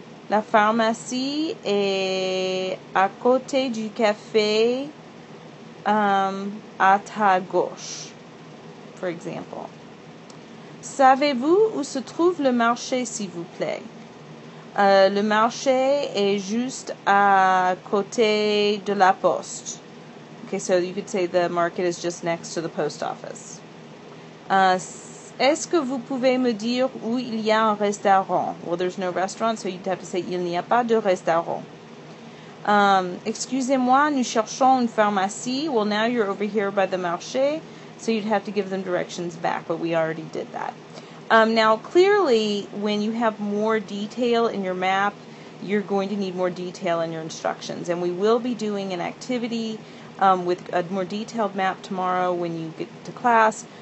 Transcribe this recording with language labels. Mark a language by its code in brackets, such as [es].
[fr] La pharmacie est à côté du café à ta gauche, [en] for example. [fr] Savez-vous où se trouve le marché, s'il vous plaît? Le marché est juste à côté de la poste. [en] Okay, so you could say the market is just next to the post office. [fr] Est-ce que vous pouvez me dire où il y a un restaurant? [en] Well, there's no restaurant, so you'd have to say [fr] il n'y a pas de restaurant. Excusez-moi, nous cherchons une pharmacie. [en] Well, now you're over here by the marché, so you'd have to give them directions back, but we already did that. Now, clearly, when you have more detail in your map, you're going to need more detail in your instructions, and we will be doing an activity with a more detailed map tomorrow when you get to class.